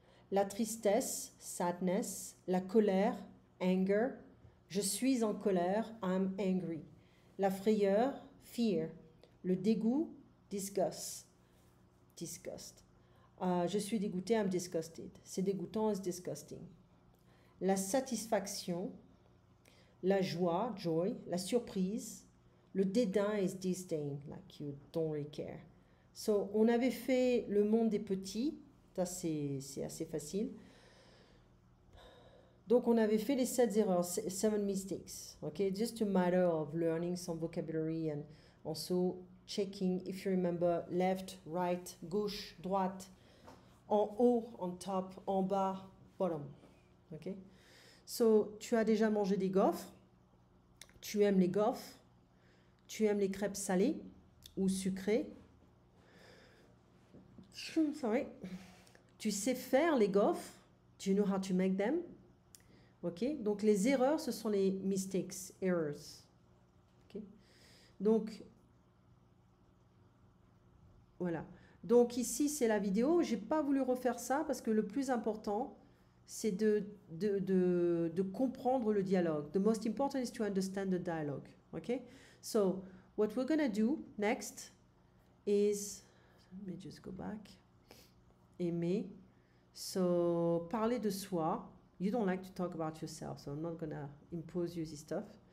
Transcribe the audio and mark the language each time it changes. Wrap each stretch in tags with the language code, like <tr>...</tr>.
<fr>La tristesse, sadness. La colère, anger. Je suis en colère,</fr> <en>I'm angry.</en> <fr>La frayeur, fear. Le dégoût, disgust. Je suis dégoûté,</fr> <en>I'm disgusted.</en> <fr>C'est dégoûtant,</fr> <en>it's disgusting.</en> <fr>La satisfaction, la joie, joy. La surprise, le dédain</fr> <en>is disdain, like you don't really care.</en> <fr>So, on avait fait le monde des petits, ça c'est assez facile. Donc, on avait fait les 7 erreurs, 7 mistakes.</fr> <en>Okay, just a matter of learning some vocabulary and also checking if you remember left, right, gauche, droite, en haut, on top, en bas, bottom.</en> <fr>Okay, so tu as déjà mangé des gaufres, tu aimes les gaufres, tu aimes les crêpes salées ou sucrées.</fr> <en>Sorry.</en> <fr>Tu sais faire les gaufres,</fr> <en>do you know how to make them?</en> <fr>Ok, donc les erreurs, ce sont les mistakes, errors. Ok, donc voilà. Donc ici, c'est la vidéo. J'ai pas voulu refaire ça parce que le plus important, c'est de comprendre le dialogue.</fr> <en>The most important is to understand the dialogue. Ok, so what we're gonna do next is, let me just go back. Aimer. So</en> <fr>parler de soi.</fr> <en>You don't like to talk about yourself, so I'm not gonna impose you this stuff.</en>